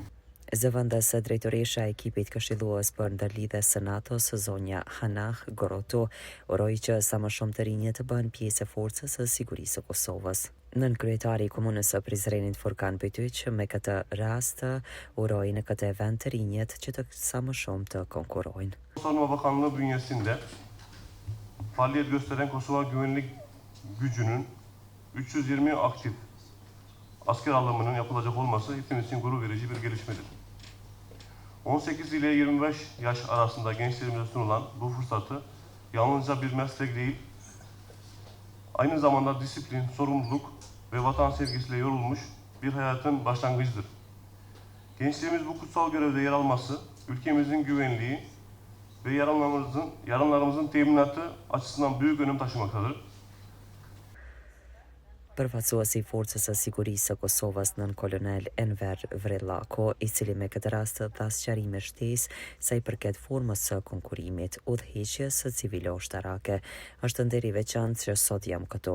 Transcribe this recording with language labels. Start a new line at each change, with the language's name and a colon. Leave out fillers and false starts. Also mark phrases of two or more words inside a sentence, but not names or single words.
Albanian: Zëvendës drejtoresha e ekipit këshillues për ndërlidhjes së NATO-s, zonja Hanah Goroto, uroi që sa më shumë të rinjtë të bëhen pjesë e forcës së sigurisë së Kosovës. Nën kryetari i Komunës së Prizrenit Furkan Bytyq me këtë rast uroi në këtë event të rinjtë që të sa më shumë të konkurrojnë.
Turkish: Savunma Bakanlığı bünyesinde faaliyet gösteren Kosova Güvenlik Gücü'nün 320 aktif asker alımının yapılacak olması hepimiz için gurur verici bir gelişmedir. 18 ile 25 yaş arasında gençlerimize sunulan bu fırsatı yalnızca bir meslek değil, aynı zamanda disiplin, sorumluluk ve vatan sevgisiyle yorulmuş bir hayatın başlangıcıdır. Gençliğimiz bu kutsal görevde yer alması, ülkemizin güvenliği ve yarınlarımızın teminatı açısından büyük önem taşımaktadır.
Albanian: Përfaqësuesi i Forcës së Sigurisë së Kosovës nën kolonel Enver Vrellako, i cili me këtë rast dha sqarime shtesë sa i përket formës së konkurimit, udhëheqjes së civile ushtarake, është nder i veçantë që sot jam këtu.